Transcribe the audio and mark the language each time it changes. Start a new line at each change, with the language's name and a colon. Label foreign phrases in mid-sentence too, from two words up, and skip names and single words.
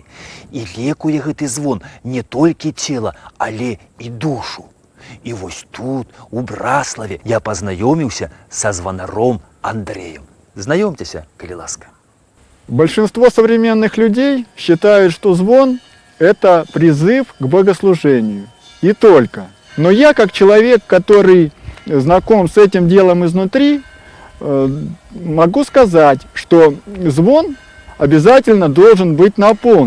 Belarusian: І лекуе гэты звон не толькі цела, але і душу. І вось тут, у Браславе, я пазнаёміўся са званаром Андреем. Знаёмцеся, калі ласка.
Russian: Большинство современных людей считают, что звон – это призыв к богослужению. И только. Но я, как человек, который знаком с этим делом изнутри, могу сказать, что звон обязательно должен быть наполнен.